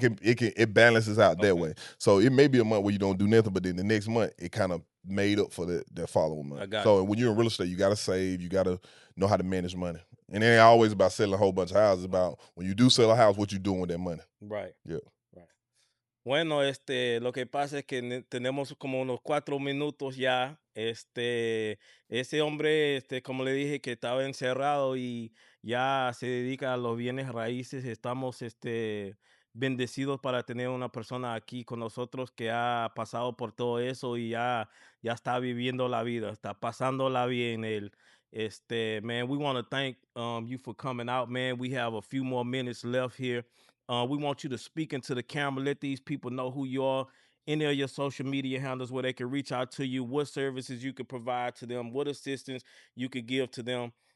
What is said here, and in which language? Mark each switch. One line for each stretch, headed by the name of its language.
English: can it balances out that Okay. way. So it may be a month where you don't do nothing, but then the next month it kind of made up for that following month. I got So you. when you're in real estate, you got to save, you got to know how to manage money, and it ain't always about selling a whole bunch of houses. It's about when you do sell a house, what you doing with that money. Right. Yeah. Right.
Spanish: Bueno, lo que pasa es que tenemos como unos 4 minutos ya. Ese hombre, como le dije, que estaba encerrado y ya se dedica a los bienes raíces. Estamos, bendecidos para tener una persona aquí con nosotros que ha pasado por todo eso y ya está viviendo la vida, está pasándola bien él.
English: Man, we want to thank you for coming out, man. We have a few more minutes left here. We want you to speak into the camera. Let these people know who you are. Any of your social media handles where they can reach out to you, what services you could provide to them, what assistance you could give to them.